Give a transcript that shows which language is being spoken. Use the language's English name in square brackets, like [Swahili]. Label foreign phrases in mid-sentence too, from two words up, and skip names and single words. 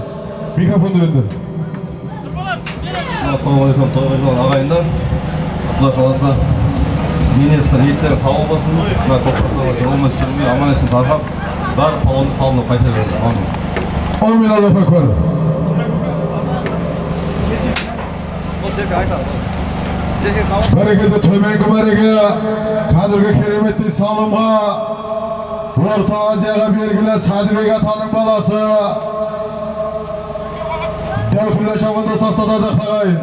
[Kazakh] Микрофонды беріңдер. Ассалаумағалейкум, тойға жиналған ағайындар. Құдай қаласа ниеттері қабыл болсын. Мына көкпарға жолымыз сүрмей аман есен тарқап, барлық палуанды салынып қайта берді. [Arabic] آمين الله أكبر. [Kazakh] Бәрекелді төменгі мәреге, қазіргі кереметтей салымға Орта Азияға белгілі Сәдібек атаның баласы Дәутілі Шабандос астадарды қағайын.